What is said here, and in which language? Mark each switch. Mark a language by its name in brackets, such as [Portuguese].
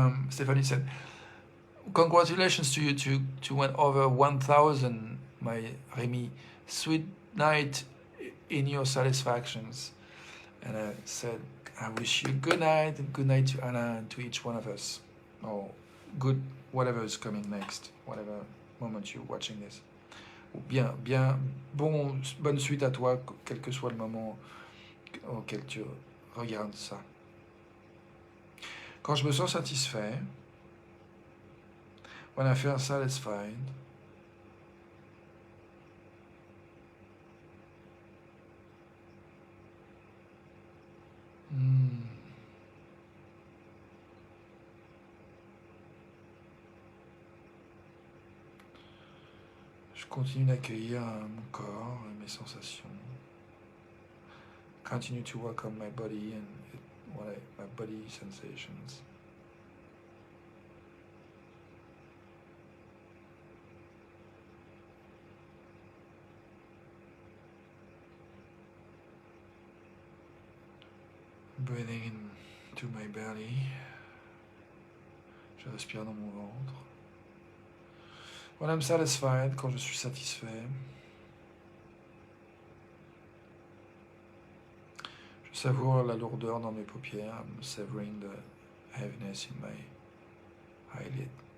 [English] Stephanie said, congratulations to you to went over 1,000, my Rémi. Sweet night in your satisfactions. And I said, I wish you good night, and good night to Anna and to each one of us. Or good, whatever is coming next, whatever moment you're watching this. [French] Bonne suite à toi, quel que soit le moment auquel tu regardes ça. Quand je me sens satisfait, [English] when I feel satisfied, [French] je continue d'accueillir mon corps et mes sensations. [English] Continue to welcome my body and my body sensations. Breathing into my belly. [French] Je respire dans mon ventre. [English] When I'm satisfied, [French] quand je suis satisfait, je savoure la lourdeur dans mes paupières. [English] I'm savoring the heaviness in my eyelid.